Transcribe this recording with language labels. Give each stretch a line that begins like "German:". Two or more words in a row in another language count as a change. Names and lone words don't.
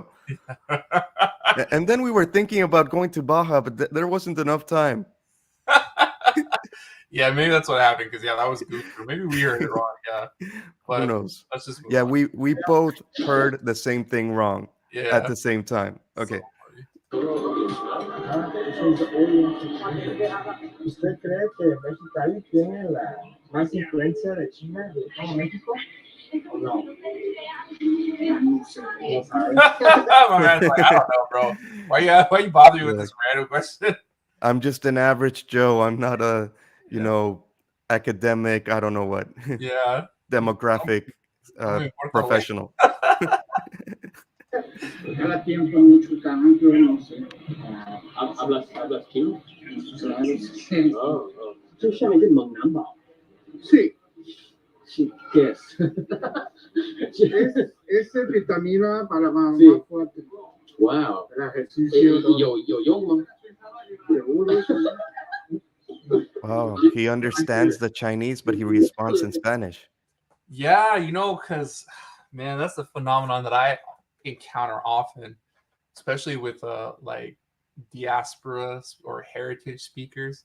English: And then we were thinking about going to Baja, but there wasn't enough time. Yeah, maybe that's what happened because that was goofy. Or maybe we heard it wrong. Yeah. But who knows? Let's just move Yeah, on. we both heard the same thing wrong at the same time. Okay.
Spanish: ¿Usted cree que Mexicali tiene la más influencia de China de todo México? ¿O no?
English: My man's like, I don't know, bro. Why you bothering with this random question? I'm just an average Joe. I'm not a, academic, I don't know what. Yeah. Demographic professional.
Spanish: Cada tiempo mucho tanto, no sé. ¿Hablas chino? Claro.
Chinese: 就像一个猛男吧。
Spanish: Sí. Sí, ¿qué es? Es vitamina para más Sí. fuerte. Wow. El ejercicio.
Chinese: ¿有用吗？
Spanish: Seguro.
English: Wow, he understands the Chinese, but he responds in Spanish. Yeah, because, man, that's a phenomenon that I encounter often, especially with like diaspora or heritage speakers.